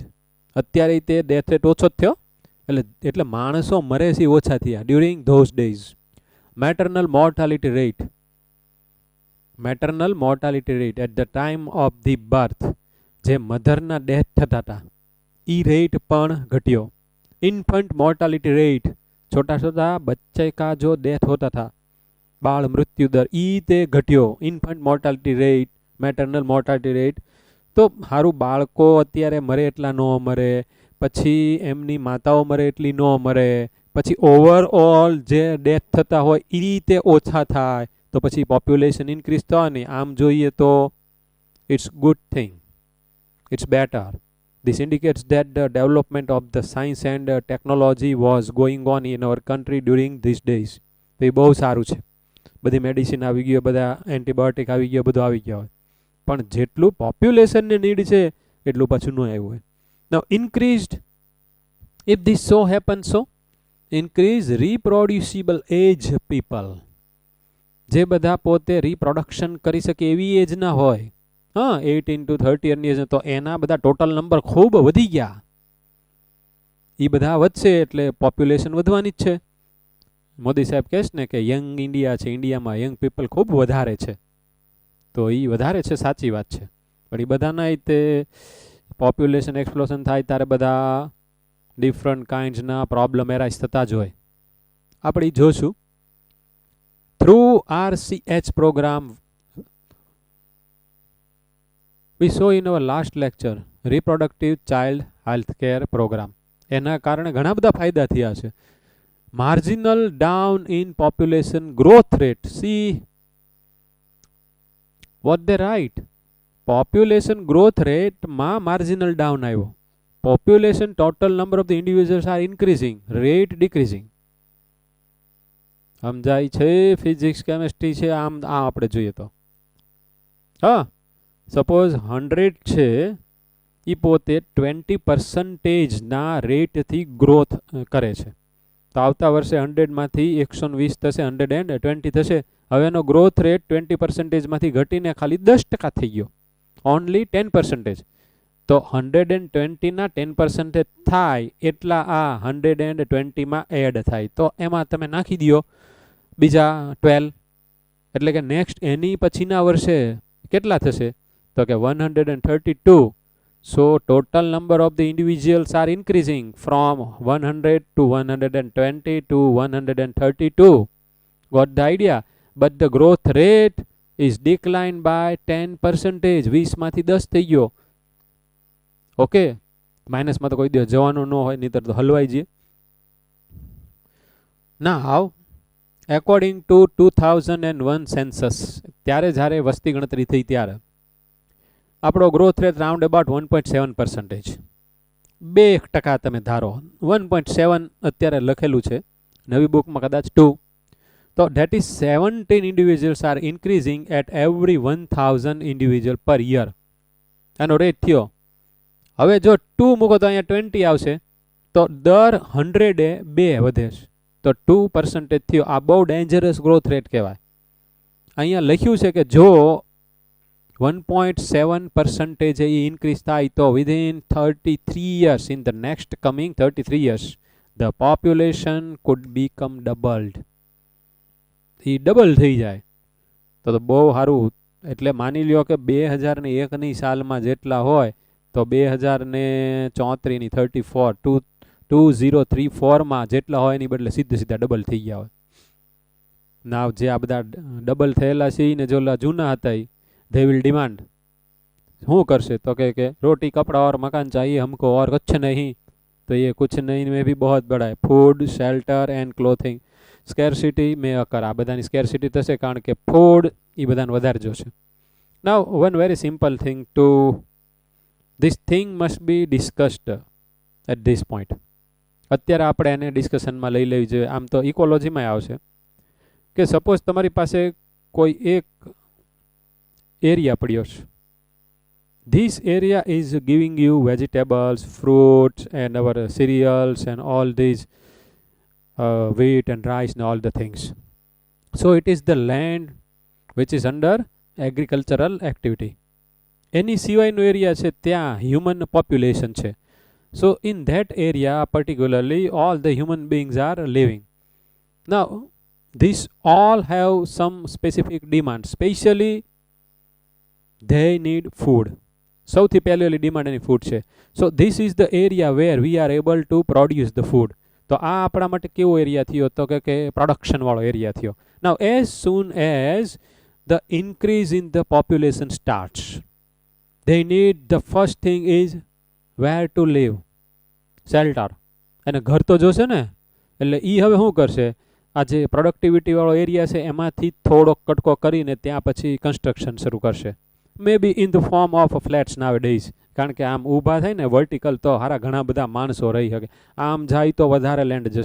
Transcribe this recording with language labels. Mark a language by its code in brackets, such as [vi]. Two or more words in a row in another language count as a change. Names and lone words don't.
[gu] અત્યારે તે [en] death rate [gu] ઓછો થયો, એટલે માણસો મરે છે ઓછા થયા [en] during those days. maternal mortality rate at the time of the birth, [gu] જે મધરના ડેથ થતા હતા એ રેટ પણ ઘટ્યો. [en] infant mortality rate, [hi] छोटा बच्चे का जो डेथ होता था, बाल मृत्यु दर, [gu] ઈ તે ઘટ્યો. [en] infant mortality rate, maternal mortality rate. [gu] તો હારુ બાળકો અત્યારે મરે એટલા ન મરે, પછી એમની માતાઓ મરે એટલી ન મરે, પછી ઓવરઑલ જે ડેથ થતા હોય ઈ રીતે ઓછા થાય, તો પછી [en] population increase [gu] થવા નહીં. આમ જોઈએ તો [en] it's good thing, it's better. This indicates that the development of the science and technology was going on in our country during these days. [gu] તો એ બહુ સારું છે. બધી મેડિસિન આવી ગયો, બધા એન્ટીબાયોટિક આવી ગયો, બધું આવી ગયા હોય, પણ જેટલું પોપ્યુલેશનને નીડ છે એટલું પાછું ન આવ્યું હોય. [en] Now increased, if this so happens, so increase reproducible age people. [gu] જે બધા પોતે રિપ્રોડક્શન કરી શકે એવી એજના હોય, 18 to 30 years, તો એના બધા ટોટલ નંબર ખૂબ વધી ગયા. એ બધા વધશે એટલે પોપ્યુલેશન વધવાની જ છે. મોદી સાહેબ કહે છે ને કે [en] young India [gu] છે, ઇન્ડિયામાં [en] young people [gu] ખૂબ વધારે છે, તો એ વધારે છે, સાચી વાત છે, પણ એ બધાના તે [en] population explosion [gu] થાય ત્યારે બધા [en] different kindsના problem arise [gu] થતા જ હોય. આપણે જોશું [en] through RCH program we saw in our last lecture reproductive child health care program. [gu] એના કારણે ઘણા બધા ફાયદા થયા છે. [en] marginal down in population growth rate, see what they write, population growth rate [gu] માં [en] marginal down [gu] આવ્યો. [en] Population total number of the individuals are increasing, rate decreasing. [gu] સમજાય છે? [en] physics chemistry [gu] છે, આમ આ આપણે જોઈએ તો હા સપોઝ 100 છે એ પોતે 20% રેટથી ગ્રોથ કરે છે, તો આવતા વર્ષે 100માંથી 120 થશે, 120 થશે. હવે એનો ગ્રોથ રેટ 20%માંથી ઘટીને ખાલી 10% થઈ ગયો, ઓનલી 10%. તો 120ના 10% થાય એટલા આ 120માં એડ થાય, તો એમાં તમે નાખી દો બીજા 12, એટલે કે નેક્સ્ટ એની પછીના વર્ષે કેટલા થશે તો કે 132. [en] So total number of the individuals are increasing from 100 to 120 to 132. Got the idea? But the growth rate is declined by 10%. [gu] 20 માંથી 10 થઈ ગયો. ઓકે, માઇનસમાં તો કોઈ દિવસ જવાનું ન હોય, નહીતર તો હલવાઈ જઈએ. [en] Now, according to 2001 census, [gu] ત્યારે જ્યારે વસ્તી ગણતરી થઈ ત્યારે આપણો [en] growth rate round about [gu] 1.7%. 2% તમે ધારો, 1.7 અત્યારે લખેલું છે, નવી બુકમાં કદાચ 2. [en] તો that is 17 individuals are increasing at every 1000 individual per year. [gu] આનો રેટ થયો. હવે જો 2 મૂકો તો અહીંયા 20 આવશે, તો દર 100 2 વધે છે, તો 2% થયો. આ બહુ [en] dangerous growth rate [gu] કહેવાય. અહીંયા લખ્યું છે કે જો 1.7% એ ઇન્ક્રીઝ થાય તો [en] within 33 years, in the next coming 33 years, the population could become doubled. [gu] એ ડબલ થઈ જાય તો બહુ સારું. એટલે માની લ્યો કે 2001ની સાલમાં જેટલા હોય તો 2034ની 34 2034માં જેટલા હોય એની બદલે સીધા ડબલ થઈ ગયા હોય. નાવ જે આ બધા ડબલ થયેલા છે ને જો જૂના હતા [en] they will demand. [gu] શું કરશે તો કે [hi] રોટી કપड़ा और मकान चाहिए हमको और कुछ नहीं, तो ये कुछ नहीं में भी बहुत बड़ा है. [en] food, shelter and clothing scarcity में occur. [gu] આ બધાની સ્કેર્સિટી થશે કારણ કે ફૂડ એ બધાને વધારે જોશે. [en] now one very simple thing to this thing must be discussed at this point. [gu] અત્યારે આપણે એને ડિસ્કશનમાં લઈ લેવી જોઈએ. આમ તો ઇકોલોજીમાં આવશે કે સપોઝ તમારી પાસે કોઈ એક એરિયા પડ્યો છે. [en] This area is giving you vegetables, fruits and our cereals and all these wheat and rice and all the things. So it is the land which is under agricultural activity. [gu] એની સિવાયનો એરિયા છે ત્યાં [en] human population [gu] છે. [en] So in that area particularly all the human beings are living. Now these all have some specific demand, especially they need food. [gu] સૌથી પહેલી ડિમાન્ડ એની ફૂડ છે. [en] so this is the area where we are able to produce the food. [gu] તો આ આપણા માટે કેવો એરિયા થયો તો કે પ્રોડક્શનવાળો એરિયા થયો. [en] now as soon as the increase in the population starts, they need the first thing is where to live, shelter. [gu] અને ઘર તો જોશે ને, એટલે એ હવે શું કરશે, આ જે પ્રોડક્ટિવિટીવાળો એરિયા છે એમાંથી થોડોક કટકો કરીને ત્યાં પછી કન્સ્ટ્રક્શન શરૂ કરશે. [en] may be in the form of flats now days. [gu] કારણ કે આમ ઊભા થાય ને વર્ટિકલ તો હારા ઘણા બધા માણસો રહી શકે, આમ જાય તો વધારે લેન્ડ જશે.